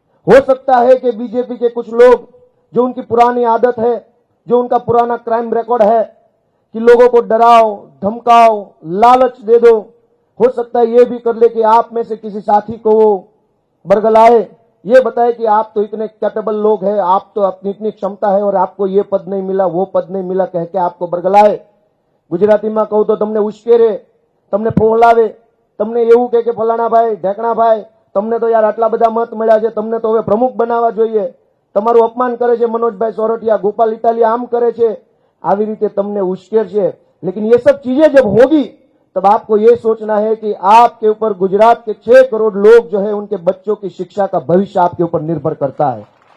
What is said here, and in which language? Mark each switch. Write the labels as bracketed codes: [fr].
[hi] हो सकता है कि बीजेपी के कुछ लोग, जो उनकी पुरानी आदत है, जो उनका पुराना क्राइम रिकॉर्ड है कि लोगों को डराओ, धमकाओ, लालच दे दो, हो सकता है ये भी कर ले कि आप में से किसी साथी को वो बरगलाए, ये बताए कि आप तो इतने कैपेबल लोग हैं, आप तो अपनी इतनी क्षमता है और आपको ये पद नहीं मिला, वो पद नहीं मिला, कह के आपको बरगलाए। गुजराती में कहूं तो [gu] तमने उश्केरे, तमने फोहलावे, तमने એવું કહે કે ફલાણા ભાઈ, ઢેકણા ભાઈ, તમને તો યાર આટલા બધા મત મળ્યા છે, તમને તો હવે પ્રમુખ બનાવવા જોઈએ, તમારું અપમાન કરે છે मनोजभाई सोरठिया, गोपाल इटालिया आम करे छे, आवी रीते तमने उश्केर छे। [hi] लेकिन ये सब चीजें जब होगी तब आपको ये सोचना है कि आपके ऊपर गुजरात के 6 करोड़ लोग जो है उनके बच्चों की शिक्षा का भविष्य आपके ऊपर निर्भर करता है।